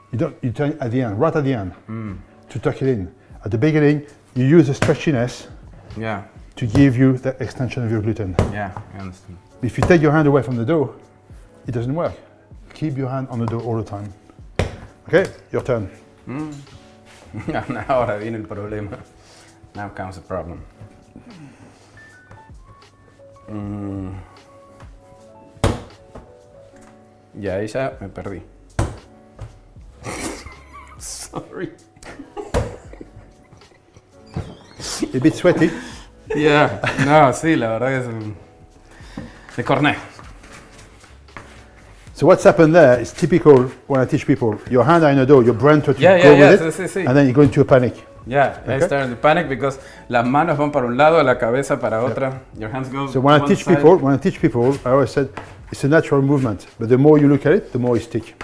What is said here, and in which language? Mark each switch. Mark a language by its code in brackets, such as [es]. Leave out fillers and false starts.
[en] You turn it at the end, right at the end, to tuck it in. At the beginning, you use the stretchiness to give you the extension of your gluten. Yeah, I understand. If you take your hand away from the dough, it doesn't work. Keep your hand on the dough all the time. Okay, your turn. [es] Ahora viene el problema. [en] Now comes the problem. [es] Ya, ahí ya me perdí. [en] Sorry. A bit sweaty. [es] Yeah, no, sí, la verdad que es de cornet. [en] So what's happened there is typical when I teach people. Your hand are in the dough, your brain tries to go with it, [es] sí. [en] and then you go into a panic. Yeah, I start in panic because [es] las manos van para un lado, la cabeza para otra. [en] Your hands go. So when I teach people, I always said it's a natural movement, but the more you look at it, the more you stick.